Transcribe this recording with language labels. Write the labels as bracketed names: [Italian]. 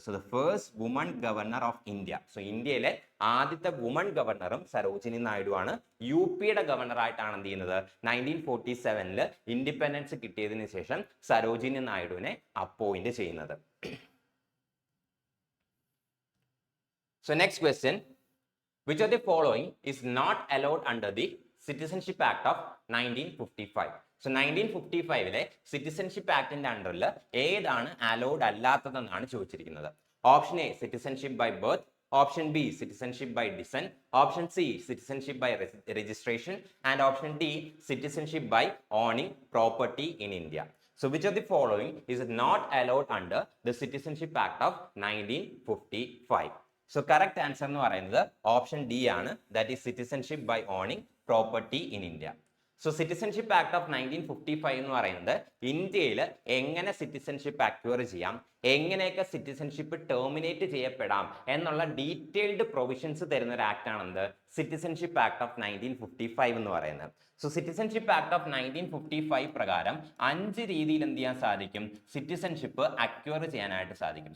[English] So the first woman governor of India. [Malayalam] So ഇന്ത്യയിലെ ആദ്യത്തെ woman ഗവർണറും സരോജിനി നായിഡു ആണ്. UPയുടെ ഗവർണറായിട്ടാണ് എന്ത് ചെയ്യുന്നത്, 1947 ഇൻഡിപെൻഡൻസ് കിട്ടിയതിന് ശേഷം സരോജിനി നായിഡുവിനെ അപ്പോയിന്റ് ചെയ്യുന്നത്. [English] So next question, which of the following is not allowed under the Citizenship Act of 1955? [Malayalam] So 1955 citizenship ആക്ടിന്റെ അണ്ടറിൽ ഏതാണ് അലൗഡ് അല്ലാത്തതെന്നാണ് ചോദിച്ചിരിക്കുന്നത്. [English] Option A citizenship by birth, option B citizenship by descent, option C citizenship by registration and option D citizenship by owning property in India. So which of the following is not allowed under the Citizenship Act of 1955? So correct answer [Malayalam] എന്ന് പറയുന്നത് [English] Option D ആണ്, that is citizenship by owning property in India. [Malayalam] So citizenship act of 1955 എന്ന് പറയുന്നത് ഇന്ത്യയിൽ എങ്ങനെ citizenship acquire ചെയ്യാം, എങ്ങനെയൊക്കെ citizenship terminate ചെയ്യപ്പെടാം എന്നുള്ള ഡീറ്റെയിൽഡ് പ്രൊവിഷൻസ് തരുന്ന ഒരു ആക്ട് ആണെന്ത്, സിറ്റിസൺഷിപ്പ് ആക്ട് ഓഫ് 1955 എന്ന് പറയുന്നത്. സോ സിറ്റിസൺഷിപ്പ് ആക്ട് ഓഫ് 1955 പ്രകാരം 5 രീതിയിൽ എന്ത് ചെയ്യാൻ സാധിക്കും, സിറ്റിസൺഷിപ്പ് അക്വയർ ചെയ്യാനായിട്ട് സാധിക്കും.